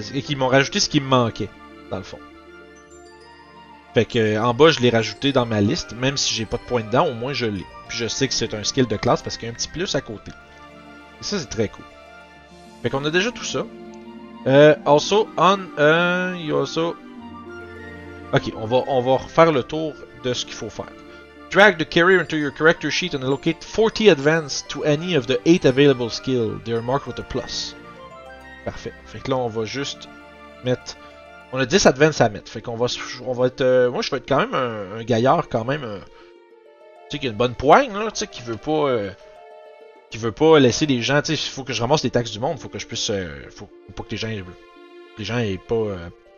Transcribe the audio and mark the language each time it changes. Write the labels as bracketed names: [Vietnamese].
[French] Et qu'ils m'ont rajouté ce qui me manquait, dans le fond. Fait que en bas je l'ai rajouté dans ma liste, même si j'ai pas de points dedans, au moins je l'ai. Puis je sais que c'est un skill de classe parce qu'il y a un petit plus à côté. Et ça c'est très cool. Fait qu'on a déjà tout ça. [English] Also, you also... [French] Ok, on va refaire le tour de ce qu'il faut faire. [English] Drag the carrier into your character sheet and allocate 40 advance to any of the 8 available skills. They are marked with a plus. [French] Parfait. Fait que là, on va juste mettre... On a 10 advance à mettre. Fait qu'on va être... moi, je vais être quand même un gaillard, quand même... tu sais, qui a une bonne poigne, là, tu sais, qui veut pas laisser les gens... Tu sais, il faut que je ramasse les taxes du monde. Faut que je puisse... faut pas que les gens aient pas...